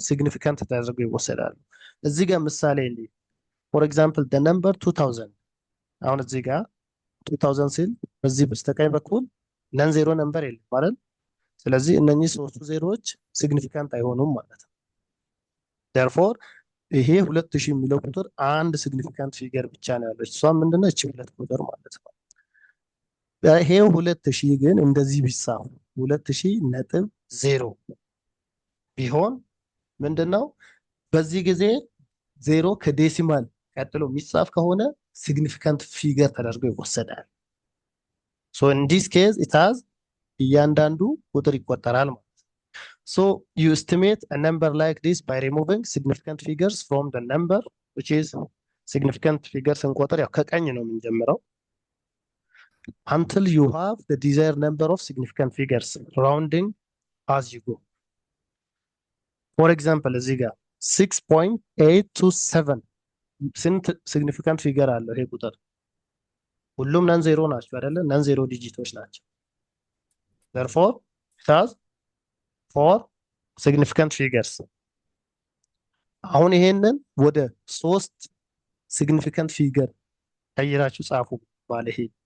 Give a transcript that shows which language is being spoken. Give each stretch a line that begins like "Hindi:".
Amharic: ሲግኒፊካንት ተደርገው ይወሰዳሉ። እዚህ ጋር ምሳሌ እንዲ
English: ፎር ኤግዛምፕል the number
Amharic: 2000 አሁን እዚህ ጋር 2000 ሲል በዚህ በስተቀኝ በኩል ነን ዜሮ ነምበር የለም ማለት። ስለዚህ እነኚህ ሶስቱ ዜሮዎች ሲግኒፊካንት አይሆኑም ማለት ነው። therefore ይሄ 2000 የሚለው ቁጥር አንድ ሲግኒፊካንት ፊገር ብቻ ነው ያለው። እሷም ምንድነው? እቺ ሁለት ቁጥር ማለት ነው። ይሄ 2000 ግን እንደዚህ ቢጻፍ 2000.0 ቢሆን ምንድነው? በዚህ ጊዜ ዜሮ ከዴሲማል ቀጥሎ የሚጻፍ ከሆነ ሲግኒፊካንት ፊገር ተደርጎ ይወሰዳል።
English: so in this case it has
Amharic: እያንዳንዱ ቁጥር ይቆጠራል ማለት ነው።
English: so you estimate a number like this by removing significant figures from the number which is significant figure
Amharic: ስንቆጥር ያው ከቀኝ ነው የምንጀምረው
English: until you have the desired number of significant figures rounding as you go.
Amharic: for example እዚህ ጋር 6.827 ስንት ሲግኒፊካንት ፊገር አለው ይሄ ቁጥር? ሁሉም ነን ዜሮ ናቸው አይደለ? ነን ዜሮ ዲጂቶች ናቸው።
English: therefore it has 4 significant figures።
Amharic: አሁን ይሄንን ወደ 3 significant figure ቀይራችሁ ጻፉ ማለት ይሄ